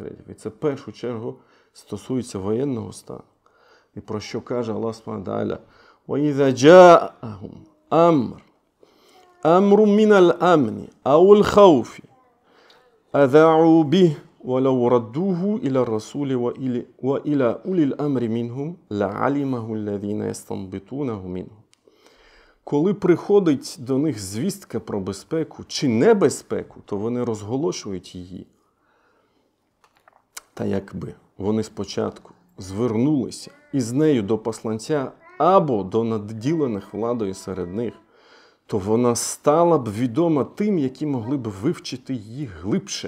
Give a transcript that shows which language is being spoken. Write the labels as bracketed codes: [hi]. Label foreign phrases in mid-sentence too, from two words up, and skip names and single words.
[uk] І це в першу чергу стосується воєнного стану. І про що каже [ar] الله سبحانه تعالى: «وإذا جاءهم أمر من الأمن أو الخوف أذاعوا به ولو ردوه إلى الرسول وإلى أولي الأمر منهم لعلمه الذين يستنبطونه منهم». [uk] Коли приходить до них звістка про безпеку чи небезпеку, то вони розголошують її. Та якби вони спочатку звернулися із нею до посланця або до наділених владою серед них, то вона стала б відома тим, які могли б вивчити її глибше.